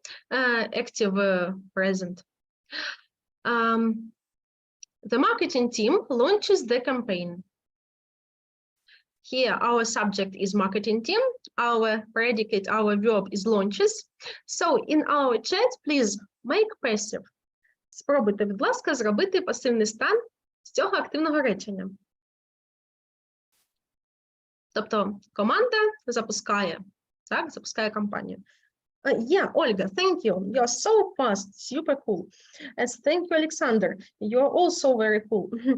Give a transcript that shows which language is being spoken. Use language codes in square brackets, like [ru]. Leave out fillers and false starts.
[en] Active present. The marketing team launches the campaign. Here our subject is marketing team, our predicate, our verb is launches. So in our chat, please make passive. [uk] Спробуйте, будь ласка, зробити пасивний стан з цього активного речення. Тобто команда запускає, так, запускає кампанію. [en] Yeah, Olga, thank you. You're so fast, super cool. And thank you, Alexander. You're also very cool.